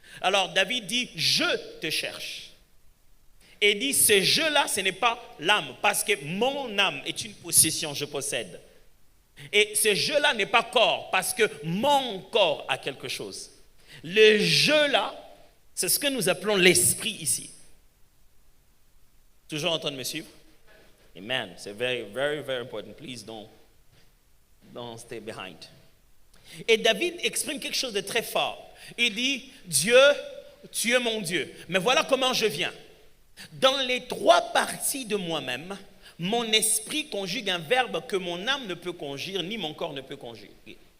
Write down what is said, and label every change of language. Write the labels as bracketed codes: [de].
[fr] Alors David dit je te cherche. Et dit ce je-là ce n'est pas l'âme parce que mon âme est une possession, je possède. Et ce je-là n'est pas corps parce que mon corps a quelque chose. Le je-là, c'est ce que nous appelons l'esprit ici. Toujours en train de me suivre? [en] Amen. [fr] C'est [en] very, very, very important. Please don't stay behind. [fr] Et David exprime quelque chose de très fort. Il dit, Dieu, tu es mon Dieu. Mais voilà comment je viens. Dans les trois parties de moi-même, mon esprit conjugue un verbe que mon âme ne peut conjuguer, ni mon corps ne peut conjuguer.